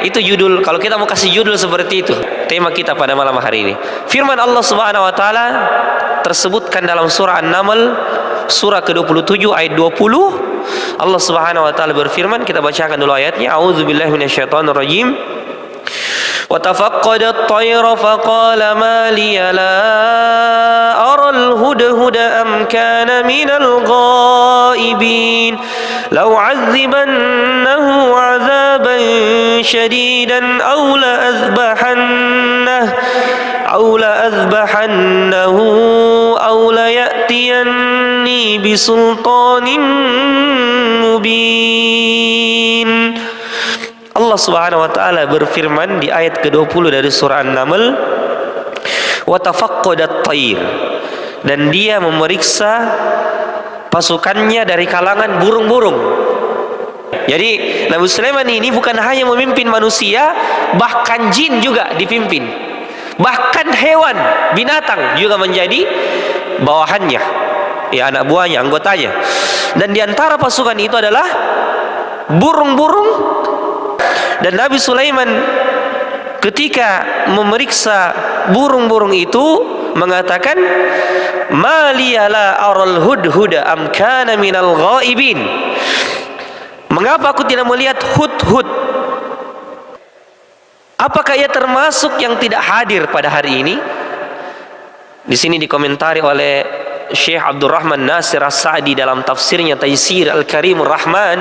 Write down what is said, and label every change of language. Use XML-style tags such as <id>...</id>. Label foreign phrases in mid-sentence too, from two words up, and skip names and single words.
<id>Itu judul, kalau kita mau kasih judul seperti itu, tema kita pada malam hari ini. Firman Allah</id> <ar>سبحانه وتعالى</ar> <id>tersebutkan dalam surah An-Naml, surah ke-27 ayat 20. Allah</id> <ar>سبحانه وتعالى</ar> <id>berfirman, kita bacakan dulu ayatnya.</id> <ar>أعوذ بالله من الشيطان الرجيم. وتفقد الطير فقال ما لي لا أرى الهدهد أم كان من الغائبين لأعذبنه عذابا شديدا أو لأذبحنه أو ليأتيني بسلطان مبين.</ar> <id>Allah</id> <ar>سبحانه وتعالى</ar> <id>berfirman di ayat ke-20 dari surah An-Naml,</id> <ar>وتفقد الطير,</ar> <id>dan dia memeriksa pasukannya dari kalangan burung-burung. Jadi Nabi Sulaiman ini bukan hanya memimpin manusia, bahkan jin juga dipimpin. Bahkan hewan, binatang juga menjadi bawahannya, anak buahnya, anggotanya. Dan di antara pasukan itu adalah burung-burung. Dan Nabi Sulaiman ketika memeriksa burung-burung itu mengatakan,</id> <ar>ما لي لا أرى الهدهد أم كان من الغائبين.</ar> <id>Mengapa aku tidak melihat hudhud? Apakah ia termasuk yang tidak hadir pada hari ini? Di sini dikomentari oleh Syekh Abdurrahman Nasir As-Sa'di dalam tafsirnya Taysir Al-Karimur Rahman.</id>